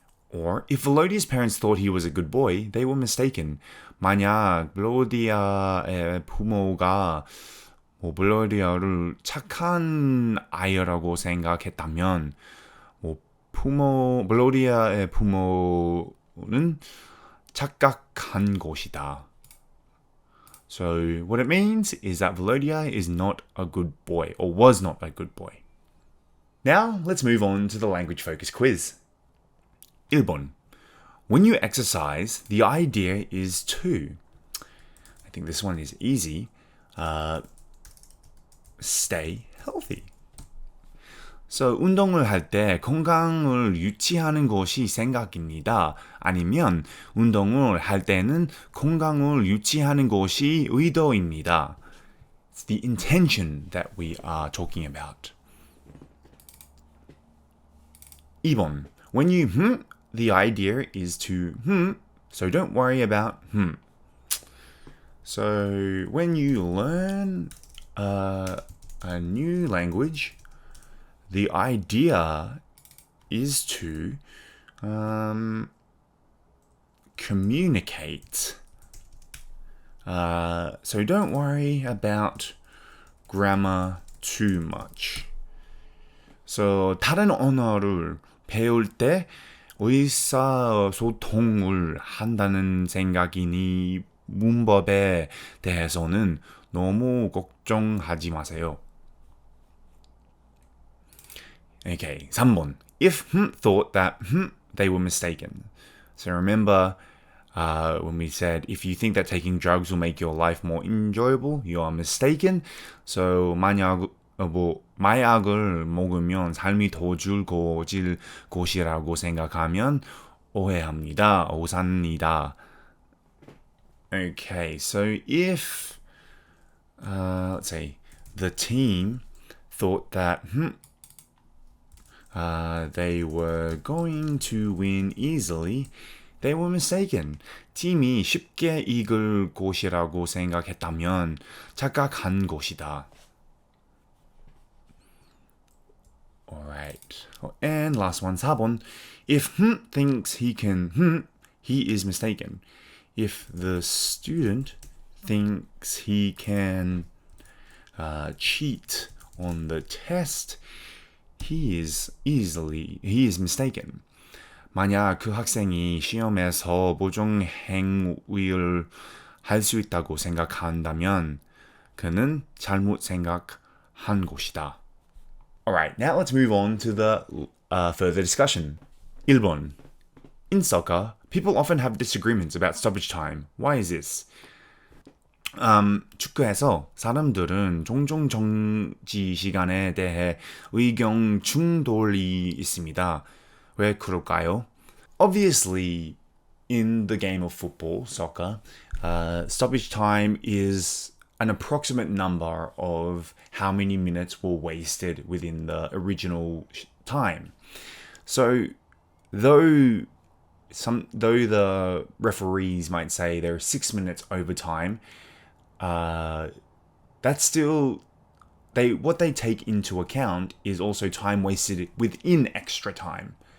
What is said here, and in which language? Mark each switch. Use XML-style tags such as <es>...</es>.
<en>Or, if Volodya's parents thought he was a good boy, they were mistaken.</en> <ko>만약 블로디아의 부모가 블로디아를 착한 아이라고 생각했다면, 블로디아의 부모는 착각한 것이다.</ko> <en>So what it means is that Volodya is not a good boy, or was not a good boy. Now let's move on to the language focus quiz.</en> <ko>1번.</ko> <en>When you exercise, the idea is to. I think this one is easy. Stay healthy.</en> <ko>So, 운동을 할 때 건강을 유지하는 것이 생각입니다. 아니면 운동을 할 때는 건강을 유지하는 것이 의도입니다.</ko> <en>It's the intention that we are talking about.</en> <ko>2번.</ko> <en>When you the idea is to so don't worry about So when you learn a new language, the idea is to communicate. So don't worry about grammar too much.</en> <ko>So 다른 언어를 배울 때 의사소통을 한다는 생각이니 문법에 대해서는 너무 걱정하지 마세요. Okay, 3번.</ko> <en>If thought that they were mistaken. So remember when we said if you think that taking drugs will make your life more enjoyable, you are mistaken.</en> <ko>So 마약을 먹으면 삶이 더 즐거워질 것이라고 생각하면 오해합니다. 오산이다.</ko> <en>Okay, so if let's say the team thought that they were going to win easily, they were mistaken.</en> <ko>팀이 쉽게 이길 것이라고 생각했다면 착각한 것이다.</ko> <en>Alright. And last one, 4번. If thinks he can, he is mistaken. If the student thinks he can cheat on the test, he is mistaken.</en> <ko>만약 그 학생이 시험에서 보정 행위를 할 수 있다고 생각한다면 그는 잘못 생각한 것이다.</ko> <en>Alright, now let's move on to the further discussion.</en> <ko>1번.</ko> <en>In soccer, people often have disagreements about stoppage time. Why is this?</en> <ko>축구에서 사람들은 종종 정지 시간에 대해 의견 충돌이 있습니다. 왜 그럴까요?</ko> <en>Obviously, in the game of football, soccer, stoppage time is an approximate number of how many minutes were wasted within the original time. So, though the referees might say there are 6 minutes overtime, that's still what they take into account is also time wasted within extra time.</en>